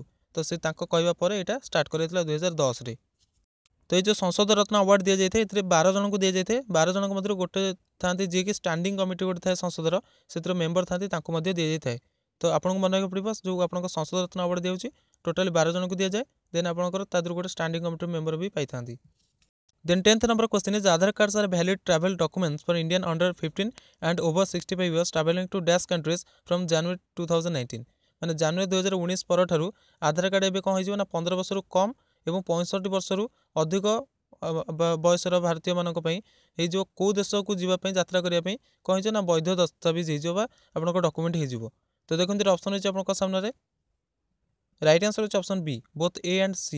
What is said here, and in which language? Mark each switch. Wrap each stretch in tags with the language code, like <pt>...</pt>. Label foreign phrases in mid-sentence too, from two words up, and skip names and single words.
<or>ତ ସେ ତାଙ୍କ କହିବା ପରେ ଏଇଟା ଷ୍ଟାର୍ଟ କରାଯାଇଥିଲା 2010ରେ। ତ ଏଇ ଯେଉଁ ସଂସଦ ରତ୍ନ ଆୱାର୍ଡ଼ ଦିଆଯାଇଥାଏ ଏଥିରେ 12 ଜଣଙ୍କୁ ଦିଆଯାଇଥାଏ। 12 ଜଣଙ୍କ ମଧ୍ୟରୁ ଗୋଟେ ଥାନ୍ତି ଯିଏକି</or> <en>standing committee</en> <or>ଗୋଟେ ଥାଏ ସଂସଦର, ସେଥିରେ ମେମ୍ବର ଥାନ୍ତି, ତାଙ୍କୁ ମଧ୍ୟ ଦିଆଯାଇଥାଏ। ତ ଆପଣଙ୍କୁ ମନେ ରଖିବାକୁ ପଡ଼ିବ ଯେଉଁ ଆପଣଙ୍କ ସଂସଦ ରତ୍ନ ଆୱାର୍ଡ଼ ଦିଆଯାଉଛି ଟୋଟାଲି 12 ଜଣଙ୍କୁ ଦିଆଯାଏ। ଦେନ୍ ଆପଣଙ୍କର ତା ଦେହରୁ ଗୋଟେ</or> <en>standing committee member</en> <or>ବି ପାଇଥାନ୍ତି।</or> <en>Then 10th number question is Aadhaar cards are valid travel documents for Indian under 15 and over 65 years traveling to dash countries from January 2019।</en> <or>ମାନେ ଜାନୁଆରୀ 2019 ପରଠାରୁ ଆଧାର କାର୍ଡ଼ ଏବେ କ'ଣ ହେଇଯିବ ନା 15 ବର୍ଷରୁ କମ୍ ଏବଂ 65 ବର୍ଷରୁ ଅଧିକ ବୟସର ଭାରତୀୟମାନଙ୍କ ପାଇଁ ହେଇଯିବ କେଉଁ ଦେଶକୁ ଯିବା ପାଇଁ ଯାତ୍ରା କରିବା ପାଇଁ କ'ଣ ହେଇଯିବ ନା ବୈଧ ଦସ୍ତାବିଜ ହେଇଯିବ ବା ଆପଣଙ୍କ ଡକୁମେଣ୍ଟ ହେଇଯିବ। ତ ଦେଖନ୍ତୁ ଏଇଟା ଅପସନ୍ ହେଉଛି ଆପଣଙ୍କ ସାମ୍ନାରେ।</or> <en>right answer</en> <or>ହେଉଛି</or> <en>option B both A and C.</en>